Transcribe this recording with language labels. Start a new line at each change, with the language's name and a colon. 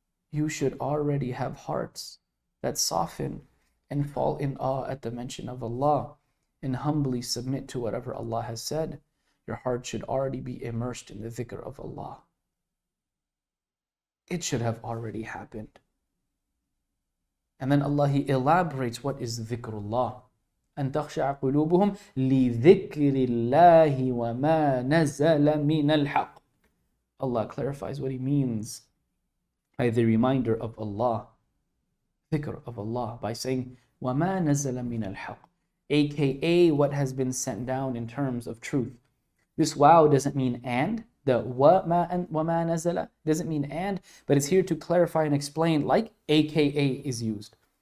English: You should already have hearts that soften and fall in awe at the mention of Allah and humbly submit to whatever Allah has said. Your heart should already be immersed in the dhikr of Allah. It should have already happened. And then Allah, He elaborates what is dhikrullah.
Arabic: أن تخشع قلوبهم لذكر الله وما نزل من الحق.
English: Allah clarifies what He means by the reminder of Allah, dhikr of Allah, by saying
Arabic: وَمَا نَزَلَ مِنَ الْحَقِّ,
English: aka what has been sent down in terms of truth. This wow doesn't mean and, the
Arabic: وَمَا نَزَلَ
English: doesn't mean and, but it's here to clarify and explain, like aka is used.